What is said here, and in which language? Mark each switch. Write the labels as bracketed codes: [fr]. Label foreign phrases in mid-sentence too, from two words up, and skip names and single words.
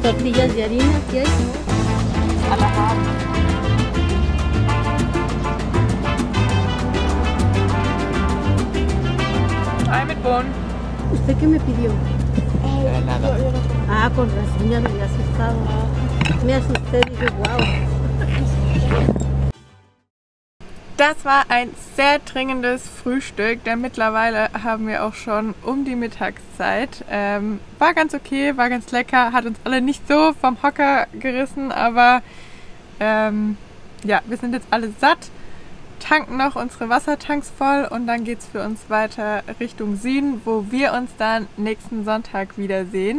[es] Tortillas de harina, ¿qué hay? [de] Ei mit Bohnen. [es] ¿Usted qué me pidió? Nada. Ah, con razón, ya me había asustado. Me asusté, dije, wow. [de] Das war ein sehr dringendes Frühstück, denn mittlerweile haben wir auch schon um die Mittagszeit. War ganz okay, war ganz lecker, hat uns alle nicht so vom Hocker gerissen, aber ja, wir sind jetzt alle satt, tanken noch unsere Wassertanks voll und dann geht es für uns weiter Richtung Süden, wo wir uns dann nächsten Sonntag wiedersehen.